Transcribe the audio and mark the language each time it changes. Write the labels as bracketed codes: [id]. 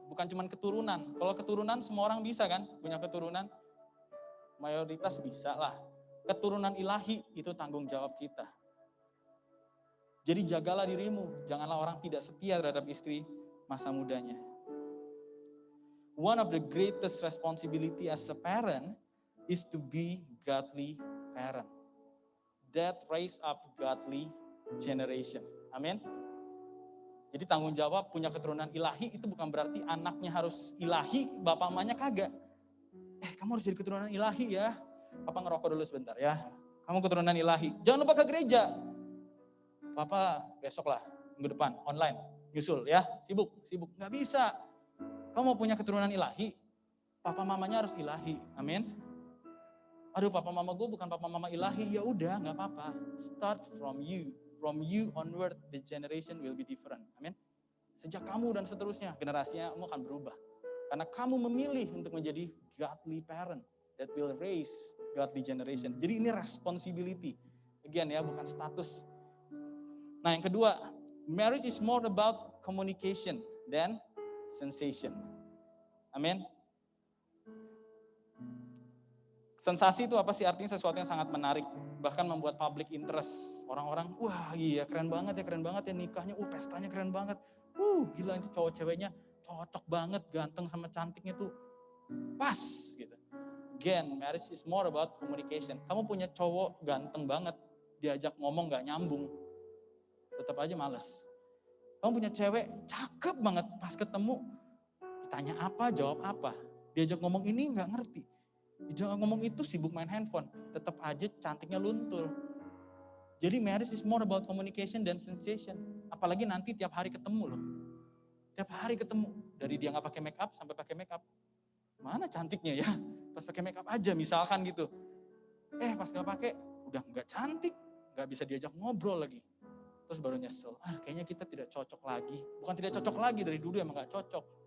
[id] Bukan cuma keturunan. Kalau keturunan semua orang bisa kan? Punya keturunan. Mayoritas bisa lah. Keturunan ilahi itu tanggung jawab kita. Jadi jagalah dirimu. Janganlah orang tidak setia terhadap istri masa mudanya. [en] One of the greatest responsibility as a parent is to be godly parent. That raise up godly generation. Amin. [id] Jadi tanggung jawab punya keturunan ilahi itu bukan berarti anaknya harus ilahi, bapak mamanya kagak. Kamu harus jadi keturunan ilahi ya. Papa ngerokok dulu sebentar ya. Kamu keturunan ilahi. Jangan lupa ke gereja. Papa besok lah, minggu depan, online. Nyusul ya, sibuk. Nggak bisa. Kamu mau punya keturunan ilahi, papa mamanya harus ilahi. Amin. Aduh, papa mama gue bukan papa mama ilahi. Ya udah, nggak apa-apa. [en] Start from you. From you onward, the generation will be different. [id] Amin. Sejak kamu dan seterusnya, generasinya kamu akan berubah. Karena kamu memilih untuk menjadi [en] godly parent that will raise godly generation. [id] Jadi ini responsibility. Again ya, bukan status. Nah yang kedua, [en] marriage is more about communication than sensation. Amin. [id] Sensasi itu apa sih? Artinya sesuatu yang sangat menarik. Bahkan membuat public interest. Orang-orang, wah iya keren banget ya nikahnya. Pestanya keren banget. Gila ini cowok ceweknya cocok banget. Ganteng sama cantiknya tuh pas gitu. [en] Again, marriage is more about communication. [id] Kamu punya cowok ganteng banget. Diajak ngomong gak nyambung. Tetap aja males. Kamu punya cewek cakep banget, pas ketemu ditanya apa, jawab apa. Diajak ngomong ini nggak ngerti. Diajak ngomong itu sibuk main handphone, tetap aja cantiknya luntur. [en] Jadi marriage is more about communication dan sensation. [id] Apalagi nanti tiap hari ketemu loh. Tiap hari ketemu, dari dia nggak pakai make up sampai pakai make up. Mana cantiknya ya? Pas pakai make up aja misalkan gitu. Pas nggak pakai, udah nggak cantik, nggak bisa diajak ngobrol lagi. Terus baru nyesel, kayaknya kita tidak cocok lagi. Bukan tidak cocok lagi, dari dulu emang gak cocok.